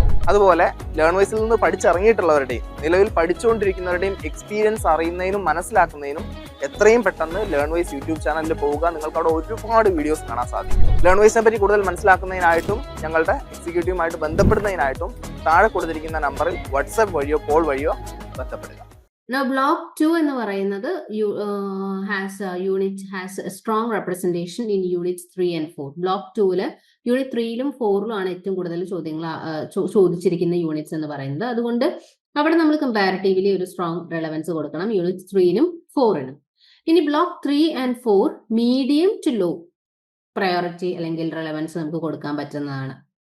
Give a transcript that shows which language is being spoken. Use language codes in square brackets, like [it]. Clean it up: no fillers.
[ml] അതുപോലെ ലേൺവൈസിൽ നിന്ന് പഠിച്ചിറങ്ങിയിട്ടുള്ളവരുടെയും നിലവിൽ പഠിച്ചുകൊണ്ടിരിക്കുന്നവരുടെയും എക്സ്പീരിയൻസ് അറിയുന്നതിനും മനസ്സിലാക്കുന്നതിനും എത്രയും പെട്ടെന്ന് ലേൺവൈസ് യൂട്യൂബ് ചാനലിൽ പോവുക. നിങ്ങൾക്ക് അവിടെ ഒരുപാട് വീഡിയോസ് കാണാൻ സാധിക്കും. ലേൺവൈസിനെ പറ്റി കൂടുതൽ മനസ്സിലാക്കുന്നതിനായിട്ടും ഞങ്ങളുടെ എക്സിക്യൂട്ടീവുമായിട്ട് ബന്ധപ്പെടുന്നതിനായിട്ടും താഴെ കൊടുത്തിരിക്കുന്ന നമ്പറിൽ വാട്സാപ്പ് വഴിയോ കോൾ വഴിയോ ബന്ധപ്പെടുക. [en] Now, block 2 [ml] എന്ന് പറയുന്നത് [en] has a strong representation in units 3 and 4. [ml] Block 2-ല് unit 3-ലും 4-ലും ആണ് ഏറ്റവും കൂടുതൽ ചോദ്യങ്ങൾ ചോദിച്ചിരിക്കുന്ന യൂണിറ്റ്സ് എന്ന് പറയുന്നത്. അതുകൊണ്ട് അവിടെ നമ്മൾ കമ്പാരിറ്റീവ്ലി ഒരു സ്ട്രോങ് റെലവൻസ് കൊടുക്കണം യൂണിറ്റ് 3-നും 4-നും. ഇനി block 3 and 4 medium to low priority അല്ലെങ്കിൽ റെലവൻസ് നമുക്ക് കൊടുക്കാൻ പറ്റുന്നതാണ്.